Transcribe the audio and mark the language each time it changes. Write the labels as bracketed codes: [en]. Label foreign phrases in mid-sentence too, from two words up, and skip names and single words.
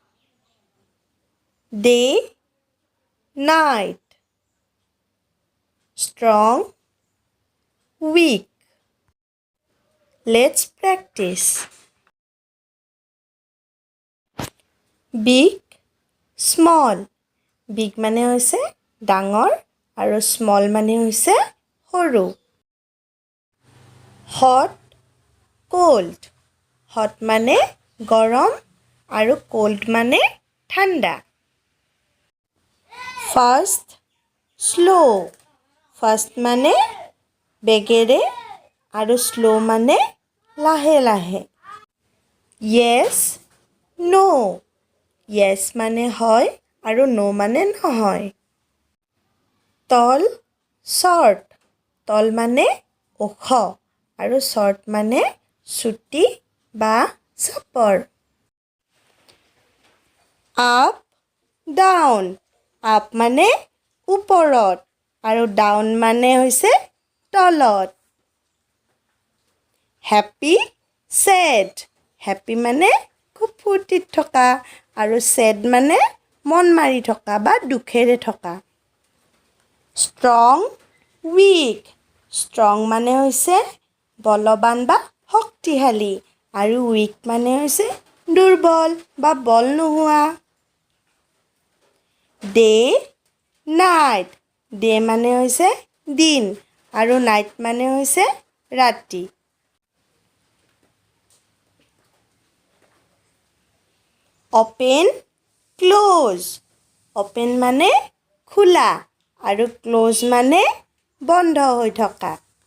[en] Day, night. Strong, weak. Let's practice. Big, small. [as] Big মানে হৈছে ডাঙৰ আৰু small মানে হৈছে সৰু. [en] Hot, cold. [as] Hot মানে গৰম আৰু cold মানে ঠাণ্ডা. [en] Fast, slow. [as] Fast মানে বেগেৰে আৰু slow মানে লাহে লাহে. [en] Yes, no. [as] Yes মানে হয় আৰু no মানে নহয়. [en] Tall, short. [as] Tall মানে ওখ আৰু short মানে চুটি বা চাপৰ. [en] Up, down. [as] Up মানে ওপৰত আৰু down মানে হৈছে তলত. [en] Happy, sad. [as] Happy মানে খুব ফূৰ্তিত থকা আৰু sad মানে মন মাৰি থকা বা দুখেৰে থকা. [en] Strong, weak. [as] Strong মানে হৈছে বলৱান বা শক্তিশালী আৰু weak মানে হৈছে দুৰ্বল বা বল নোহোৱা. [en] Day, night. [as] Day মানে হৈছে দিন আৰু night মানে হৈছে ৰাতি. [en] Open, close. [as] Open মানে খোলা আৰু close মানে বন্ধ হৈ থকা.